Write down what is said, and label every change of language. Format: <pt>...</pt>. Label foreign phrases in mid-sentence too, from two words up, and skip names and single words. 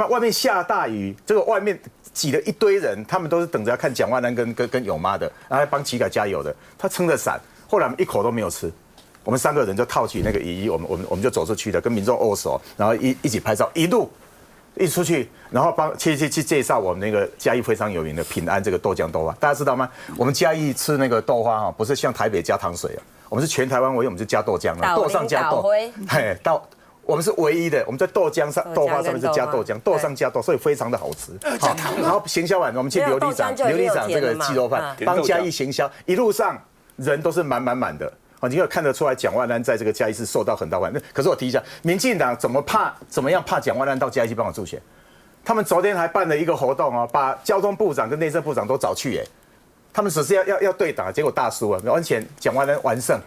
<zh>外面下大雨，這個外面擠了一堆人，他們都是等着要看蔣萬安跟永媽的，然後幫齊凱加油的。他撐着傘，後來我們一口都沒有吃。我們3個人就套起那個雨衣，我們就走出去了，跟民眾握手，然後一起拍照，一出去，然後去介紹我們那個嘉義非常有名的品安這個豆漿豆花，大家知道嗎？我們嘉義吃那個豆花哈，不是像台北加糖水啊，我們是全台灣唯一，我們就加豆漿啊，豆上加豆，我們是唯一的，我們在豆浆上豆花上面是加豆浆，豆上加豆，所以非常的好吃。好，然後行銷完，我們去劉里長這個雞肉飯幫嘉義行銷，一路上人都是滿的。你可以看得出來，蔣萬安在這個嘉義市受到很大歡迎。可是我提一下，民進黨怎麼樣怕蔣萬安到嘉義去幫我助選？他們昨天還辦了一個活動哦，把交通部長跟內政部長都找去，他們只是要對打，結果大輸了，完全蔣萬安完勝。</zh>